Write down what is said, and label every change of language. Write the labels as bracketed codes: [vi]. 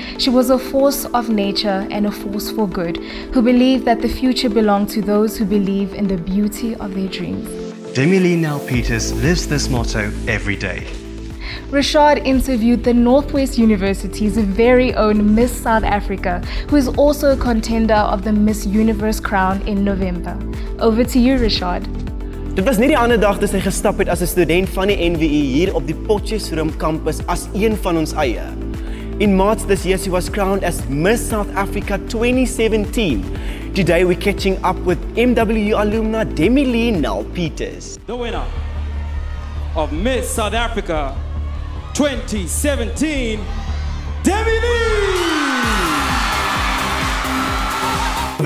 [en] She was a force of nature and a force for good, who believed that the future belonged to those who believe in the beauty of their dreams. Demi-Leigh Nel-Peters lives this motto every day. Rashad interviewed the Northwes-University's very own Miss South Africa, who is also a contender of the Miss Universe crown in November. Over to you, Rashad. [af] Dit was nie die ander dag toe sy gestap het as 'n student van die NWU hier op die Potchefstroom kampus as een van ons eie. [en] In March this year, she was crowned as Miss South Africa 2017. Today we're catching up with MWU alumna Demi-Leigh Nel-Peters. The winner of Miss South Africa 2017, Demi-Leigh!